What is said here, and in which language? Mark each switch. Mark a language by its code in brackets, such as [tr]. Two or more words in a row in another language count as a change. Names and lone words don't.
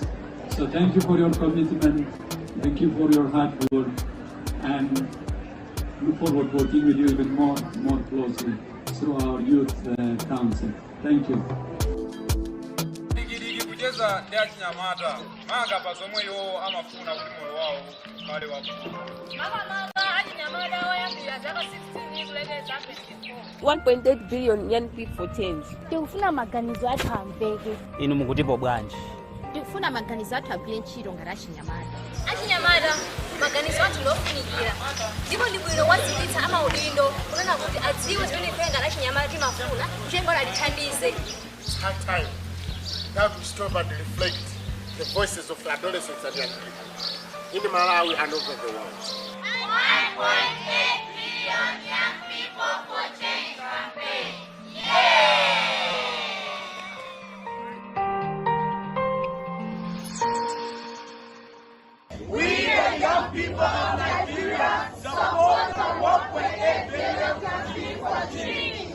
[en] So thank you for your commitment, thank you for your hard work, and look forward to working with you even more closely through our Youth Council. Thank you. $1.8 billion young people for change. [ny] Tikufuna maganizo athu ambeke. Inu mukutipo bwanji? Tikufuna maganizo athu agwire ntchito ngati achinyamata. Achinyamata maganizo athu ndofunikira ndipo ndi bwino wadziwitsa amaudindo kunena kuti adziwe zimene kuyenga achinyamata timafuna kuchenga alithandize. [en] It's high time now to stop and reflect the voices of adolescents and young people in Malawi and over the world. 1.8 billion young people for change campaign. Yay! We the young people of Nigeria support the 1.8 billion campaign for change.